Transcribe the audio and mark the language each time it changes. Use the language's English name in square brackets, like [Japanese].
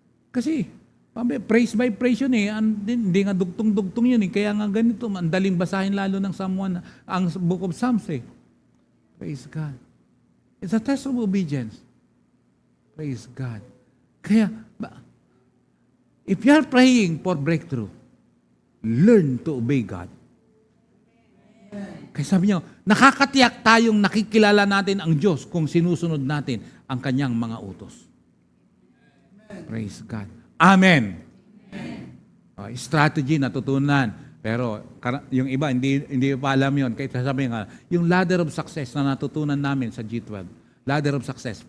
[Filipino] Kasi, praise by praise yun eh. Hindi nga dugtong-dugtong yun eh. Kaya nga ganito, ang daling basahin lalo ng someone, ang Book of Psalms eh. [English] Praise God. It's a test of obedience. Praise God. [Filipino] Kaya, [English] if you are praying for breakthrough, learn to obey God. [Filipino] Kaya sabi niyo, nakakatiyak tayong nakikilala natin ang Diyos kung sinusunod natin ang kanyang mga utos. [English] Praise God. Amen. Strategy [Filipino] natutunan. Pero yung iba, hindi pa alam yun. Kaya sabi nga, yung [English] ladder of success [Filipino] na natutunan namin sa G12. Ladder of success.